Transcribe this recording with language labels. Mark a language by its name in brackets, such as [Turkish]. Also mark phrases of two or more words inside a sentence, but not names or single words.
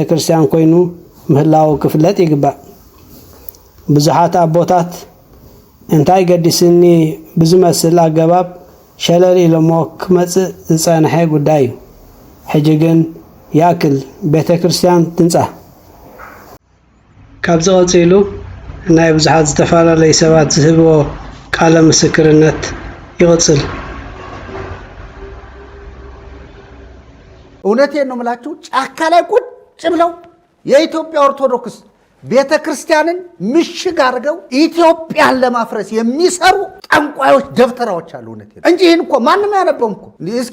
[Tigrinya] ክርስቲያን ኮይኑ ምህላው ክፍለጥ ይግባእ ብዙሓት ኣቦታት እንታይ ገዲስኒ ብዝመስል ኣገባብ ሸለል ኢሎሞ ክመጽእ ዝጸንሐ ጉዳይ እዩ ሕጂ ግን ያክል ቤተ ክርስቲያን ትንጻእ ካብ ዝቐፂሉ ናይ ብዙሓት ዝተፈላለዩ ሰባት ዝህብዎ ቃለ ምስክርነት ይቕጽል [Amharic] እውነቴን ነው የምላችሁ ጫካ ላይ ቁጭ ብለው የኢትዮጵያ ኦርቶዶክስ ቤተ ክርስቲያንን ምሽግ አድርገው ኢትዮጵያን ለማፍረስ የሚሰሩ ጠንቋዮች ደብተራዎች አሉ እውነቴን እንጂ ይህን እኮ ማንም ያነበውም እኮ እስኪ